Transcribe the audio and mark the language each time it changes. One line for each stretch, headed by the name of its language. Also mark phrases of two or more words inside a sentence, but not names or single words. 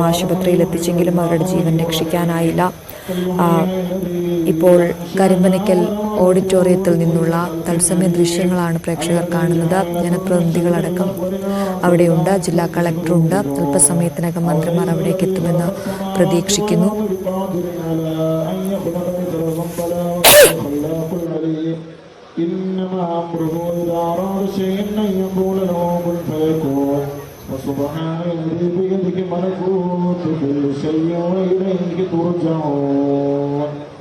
Malayalam: ആശുപത്രിയിൽ എത്തിച്ചെങ്കിലും അവരുടെ ജീവൻ രക്ഷിക്കാനായില്ല. ഇപ്പോൾ കരിമ്പനയ്ക്കൽ ഓഡിറ്റോറിയത്തിൽ നിന്നുള്ള തത്സമയ ദൃശ്യങ്ങളാണ് പ്രേക്ഷകർ കാണുന്നത്. ജനപ്രതിനിധികളടക്കം അവിടെയുണ്ട്. ജില്ലാ കളക്ടറുണ്ട്. അല്പസമയത്തിനകം മന്ത്രിമാർ അവിടേക്ക് എത്തുമെന്ന് പ്രതീക്ഷിക്കുന്നു.
Arabic: وسبحان الذي بيده ملكوت كل شيء وإليه ترجعون.